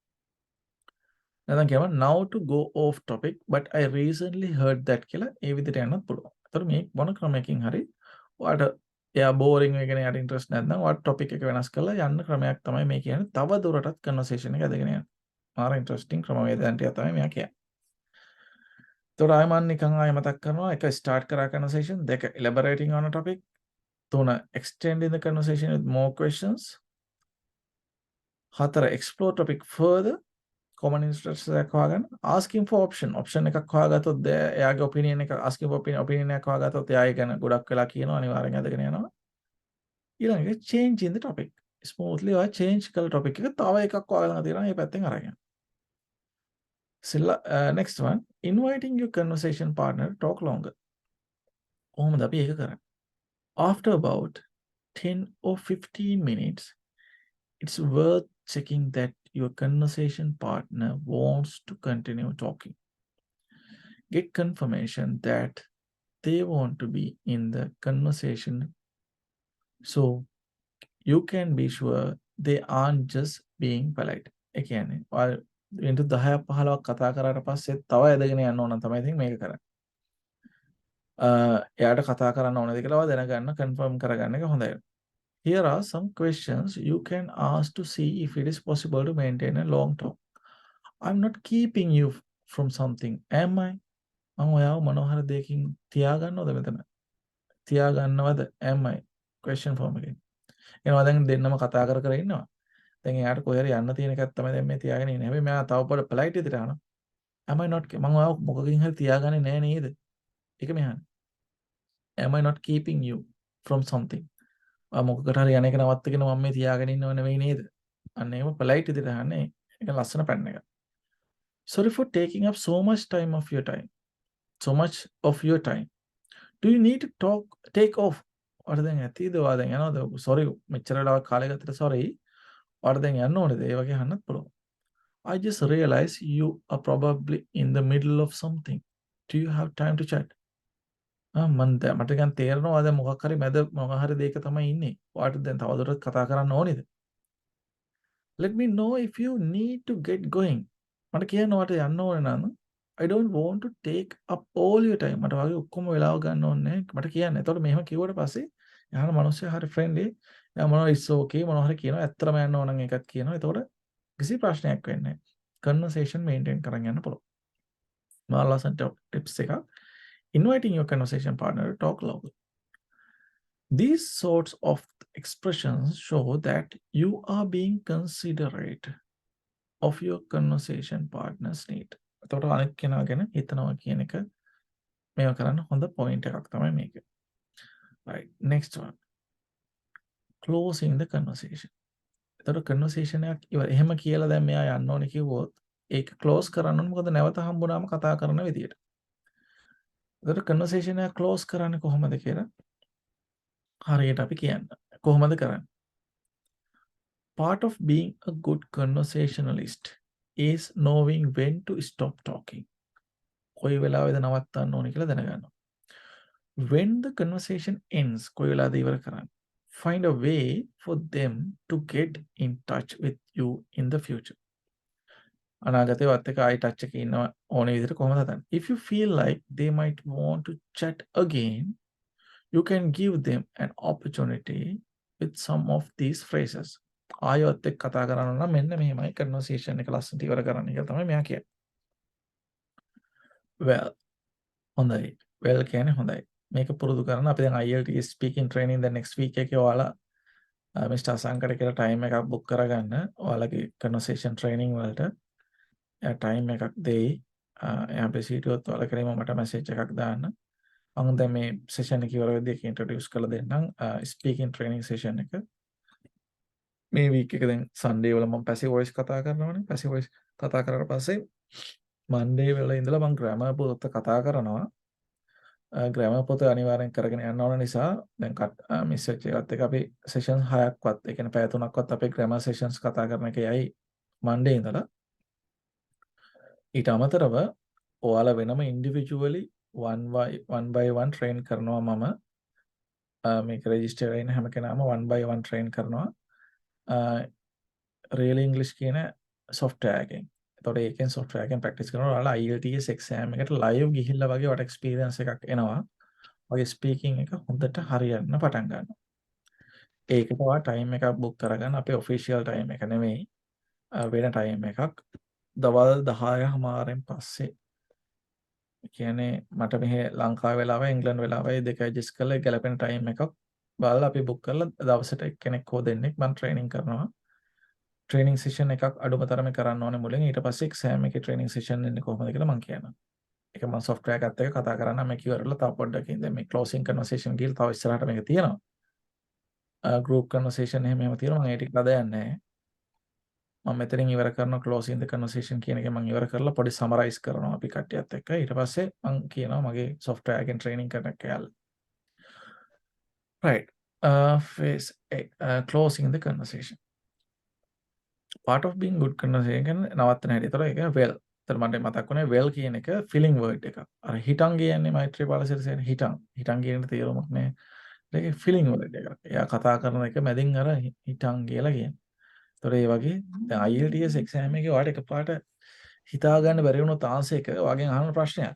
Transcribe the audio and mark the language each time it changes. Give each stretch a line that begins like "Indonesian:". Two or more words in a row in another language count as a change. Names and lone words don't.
Sinhala: නැත්නම් කියනවා
English: now to go off topic but I recently heard that
Sinhala: කියලා ඒ විදිහට යන්නත් පුළුවන්. ඒතර මේ මොන ක්‍රමයකින් හරි ඔයාලට එයා boring වෙගෙන යට interest නැත්නම් ඔයාලට topic එක වෙනස් කරලා යන්න ක්‍රමයක් තමයි මේ කියන්නේ. තව දුරටත් conversation එක ඇදගෙන යන්න. මාර interesting ක්‍රමවේදයන්ට තමයි මෙයා කියන්නේ. ඒතර ආයෙ මම නිකන් ආයෙ මතක් කරනවා. එක
English: start කරා conversation, දෙක elaborating on a topic, තුන extending the conversation with more questions, හතර explore topic further, common interests
Sinhala: එකක් හොයාගන්න,
English: asking for option
Sinhala: එකක් හොයාගත්තොත් එයාගේ opinion එක
English: asking for opinion
Sinhala: එකක් හොයාගත්තොත් එයා ඒ ගැන ගොඩක් වෙලා කියනවා අනිවාර්යෙන් ඇදගෙන යනවා. ඊළඟ එක
English: change in the topic.
Sinhala: smoothly ඔයා change කළ topic එක තව එකක් හොයාගන්න තියෙනවා මේ පැත්තෙන් අරගෙන.
English: next one, inviting your conversation partner to talk longer.
Sinhala: කොහොමද අපි ඒක කරන්නේ?
English: After about 10 or 15 minutes, it's worth checking that your conversation partner wants to continue talking. Get confirmation that they want to be in the conversation so you can be sure they aren't just being polite.
Sinhala: ඒ කියන්නේ මිනිත්තු 10ක් 15ක් කතා කරාට පස්සේ තව ඇදගෙන යන්න ඕන තමයි ඉතින් මේක කරන්නේ. එයාට කතා කරන්න ඕනද කියලා දැනගන්න කන්ෆර්ම් කරගන්න එක හොඳයි.
English: Here are some questions you can ask to see if it is possible to maintain a long talk. I'm not keeping you from something, am I?
Sinhala: මම ඔයාව මොනවා හරි දෙයකින් තියාගන්නවද මෙතන? තියාගන්නවද?
English: am I? question form එකෙන්.
Sinhala: එනවා දැන් දෙන්නම කතා කර කර ඉන්නවා. දැන් එයාට කොහේ හරි යන්න තියෙන එකක් තමයි දැන් මේ තියාගෙන ඉන්නේ. හැබැයි මෙයා තව පොඩ polite විදිහට අහනවා.
English: am I not
Sinhala: මම ඔයාව මොකකින් හරි තියාගන්නේ නෑ නේද? ඒක මෙහානේ.
English: am I not keeping you from something?
Sinhala: මොකකට හරි යන එක නවත්තගෙන මම මේ තියාගෙන ඉන්නව නෙවෙයි නේද? අන්න ඒව polite විදිහට අහන්නේ. ඒක ලස්සන පැන්න එක.
English: Sorry for taking up so much time of your time. So much of your time. Do you need to take off?
Sinhala: ඔයාට දැන් ඇතිද? ඔයා දැන් යනවද? sorry මෙච්චර වෙලාවක් කාලය ගත්තට sorry. ඔයාට දැන් යන්න ඕනේද? ඒ වගේ අහන්නත් පුළුවන්.
English: I just realized you are probably in the middle of something. Do you have time to chat?
Sinhala: මට නිකන් තේරෙනවා දැන් මොකක් හරි මැද මොකක් හරි දෙයක තමයි ඉන්නේ. ඔයාට දැන් තවදුරටත් කතා කරන්න ඕනේද?
English: Let me know if you need to get going.
Sinhala: මට කියන්න ඔයාට යන්න ඕනේ නම්
English: I don't want to take up all your time.
Sinhala: මට වගේ ඔක්කොම වෙලාව ගන්න ඕනේ නැහැ. මට කියන්න. එතකොට මෙහෙම කිව්වට පස්සේ යහන මිනිස්සු හරි friendly. එයා මොනවා
English: it's okay
Sinhala: මොනවා හරි කියනවා. ඇත්තටම යන්න ඕන නම් ඒකත් කියනවා. එතකොට කිසි ප්‍රශ්නයක් වෙන්නේ නැහැ.
English: Conversation maintain
Sinhala: කරන් යන්න පුළුවන්. මම ලස්සන tips එකක්.
English: Inviting your conversation partner to talk loudly. These sorts of expressions show that you are being considerate of your conversation partner's need.
Sinhala: එතකොට අනෙක් කෙනා ගැන හිතනවා කියන එක මේවා කරන්න හොඳ point එකක් තමයි මේක.
English: Right. Next one. Closing the conversation.
Sinhala: එතකොට conversation එකක් ඉවර. එහෙම කියලා දැන් මෙයා යන්න ඕනේ කිව්වොත් ඒක close කරන්න ඕනේ. මොකද නැවත හම්බුනාම කතා කරන විදියට. එතකොට conversation එක close කරන්නේ කොහොමද කියලා හරියට අපි කියන්න. කොහොමද කරන්නේ?
English: Part of being a good conversationalist is knowing when to stop talking.
Sinhala: කොයි වෙලාවෙද නවත්තන්න ඕනේ කියලා දැනගන්නවා.
English: When the conversation ends,
Sinhala: කොයි වෙලාවද ඉවර කරන්නේ?
English: Find a way for them to get in touch with you in the future.
Sinhala: අනාගතේ වත් එක ආයි touch එකේ ඉන්න ඕනේ විදිහට කොහොමද හදන්නේ?
English: If you feel like they might want to chat again, you can give them an opportunity with some of these phrases.
Sinhala: ආයෙත් එක්ක කතා කරනවා නම් මෙන්න මෙහෙමයි conversation එක ලස්සනට ඉවර කරන්න කියලා තමයි මෙයා කියන්නේ. Well, හොඳයි. Well කියන්නේ හොඳයි. මේක පුරුදු කරන අපි දැන්
English: IELTS speaking training the next week
Sinhala: එකේ ඔයාලා Mr. අසංකට කියලා time එකක් book කරගන්න. ඔයාලගේ
English: conversation training
Sinhala: වලට time එකක් දෙයි. එයා busy හිටියොත් ඔයාලා කරේම මට message එකක් දාන්න. මම දැන් මේ session එක ඉවර වෙද්දී ඒක introduce කරලා දෙන්නම්.
English: speaking training session
Sinhala: එක. මේ week එක දැන් Sunday වල මම
English: passive voice
Sinhala: කතා කරනවානේ.
English: passive voice
Sinhala: කතා කරලා පස්සේ Monday වල ඉඳලා මම grammar පොත කතා කරනවා. grammar පොත අනිවාර්යෙන් කරගෙන යන්න ඕන නිසා දැන් මිස් වෙච්ච එකත් එක අපි session 6ක්වත් ඒ කියන්නේ පැය 3ක්වත් අපේ
English: grammar sessions
Sinhala: කතා කරන එකයි Monday ඉඳලා ඊට අමතරව ඔයාලා වෙනම individually
English: one by one
Sinhala: train කරනවා මම මේක register වෙන හැම කෙනාම
English: one by one
Sinhala: train කරනවා
English: real English
Sinhala: කියන software එකෙන්. එතකොට ඒකෙන් software එකෙන් practice කරනවා ඔයාලා
English: IELTS exam
Sinhala: එකට live ගිහිල්ලා වගේ වට experience එකක් එනවා. ඔය speaking එක හොඳට හරියන්න පටන් ගන්නවා. ඒකට ඔයා time එකක් book කරගන්න අපේ
English: official time
Sinhala: එක නෙමෙයි වෙන time එකක් දවල් 10:00 පස්සේ. කියන්නේ මට මෙහෙ ලංකාවේ වෙලාවයි ඉංග්‍රීසි වෙලාවයි දෙක adjust කරලා ගැලපෙන time එකක් බලලා අපි book කරලා දවසට එක්කෙනෙක් හෝ දෙන්නෙක් මම training කරනවා.
English: training session
Sinhala: එකක් අඩුම තරමේ කරන්න ඕනේ මුලින් ඊට පස්සේ exam එකේ
English: training session
Sinhala: එන්නේ කොහොමද කියලා මම කියනවා. ඒක මම software එකත් එක්ක කතා කරන්න මේක ඉවරලා තව පොඩ්ඩකින් දැන් මේ
English: closing conversation
Sinhala: ගිහලා තව ඉස්සරහට මේක තියෙනවා.
English: group conversation
Sinhala: එහෙම තියෙනවා මම ඒ ටික අද යන්නේ නැහැ. මම මෙතනින් ඉවර කරනවා
English: closing the conversation
Sinhala: කියන එක මම ඉවර කරලා පොඩි summarize කරනවා අපි කට්ටියත් එක්ක ඊට පස්සේ මම කියනවා මගේ software එකෙන් training කරන කෑල්ල.
English: Right. Phase A, closing the conversation. Part of being good conversation
Sinhala: කියන්නේ නවත්තන හැටි. ඒතර ඒක
English: well.
Sinhala: ඒතර මට මතක් වුණේ well කියන එක
English: feeling word
Sinhala: එකක්. අර හිටන් කියන්නේ මෛත්‍රී පාලසිරිසේන හිටන්. හිටන් කියන තේරුමක් නෑ. ඒක
English: feeling word
Sinhala: එකක්. එයා කතා කරන එක මැදින් අර හිටන් කියලා කියන්නේ. ඒතර ඒ වගේ දැන්
English: IELTS exam
Sinhala: එකේ ඔයාලට එකපාරට හිතා ගන්න බැරි වුණොත් ආන්සර් එක ඔයාගෙන් අහන ප්‍රශ්නයක්.